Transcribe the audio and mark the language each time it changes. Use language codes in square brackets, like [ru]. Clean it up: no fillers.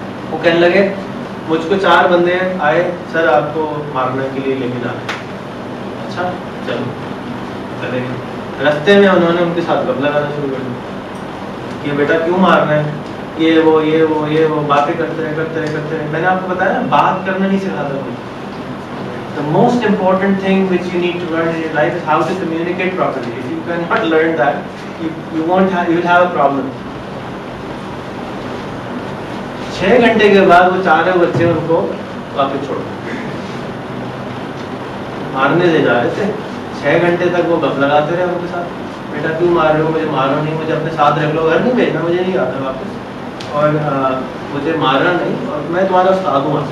[ur] وہ کہنے لگے مجھ کو 4 بندے آئے, سر آپ کو مارنے کے لیے لیکن آ رہے. اچھا چلو چلے گئے. رستے میں انہوں نے ان کے ساتھ گپ لگانا شروع کر دیا کہ بیٹا کیوں مارنا ہے, یہ وہ باتیں کرتے رہے. میں نے آپ کو بتایا نا بات کرنا نہیں سکھاتا کوئی. [en] The most important thing which you need to learn in your life is how to communicate properly. If you cannot learn that, you will have a problem. [ur] 6 گھنٹے کے بعد وہ 4 بچے ان کو واپس چھوڑ مارنے لے جا رہے تھے. 6 گھنٹے تک وہ گپ لگاتے رہے ان کے ساتھ. بیٹا کیوں مار رہے ہو, مجھے مارو نہیں, مجھے اپنے ساتھ رکھ لو, گھر نہیں بھیجنا, مجھے نہیں آتا واپس, اور مجھے مارنا نہیں, اور میں تمہارا استاد ہوں.